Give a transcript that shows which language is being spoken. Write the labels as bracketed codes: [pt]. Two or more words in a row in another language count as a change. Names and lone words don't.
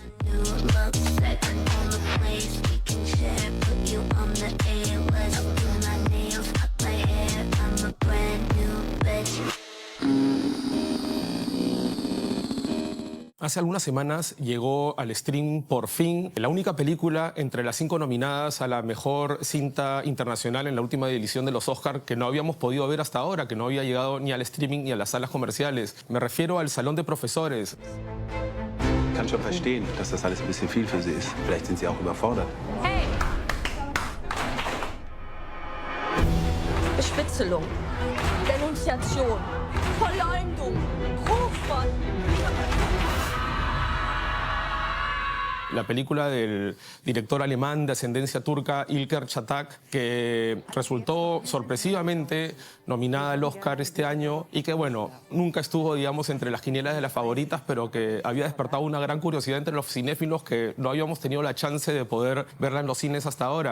[es] Hace algunas semanas llegó al stream por fin la única película entre las 5 nominadas a la mejor cinta internacional en la última edición de los Oscar que no habíamos podido ver hasta ahora, que no había llegado ni al streaming ni a las salas comerciales. Me refiero al Salón de Profesores. [de] Ich kann schon verstehen, dass das alles ein bisschen viel für Sie ist. Vielleicht sind Sie auch überfordert. Hey! Bespitzelung, Denunziation, Verleumdung, Hochverrat. [es] La película del director alemán de ascendencia turca Ilker Çatak, que resultó sorpresivamente nominada al Oscar este año y que, bueno, nunca estuvo, digamos, entre las quinielas de las favoritas, pero que había despertado una gran curiosidad entre los cinéfilos que no habíamos tenido la chance de poder verla en los cines hasta ahora.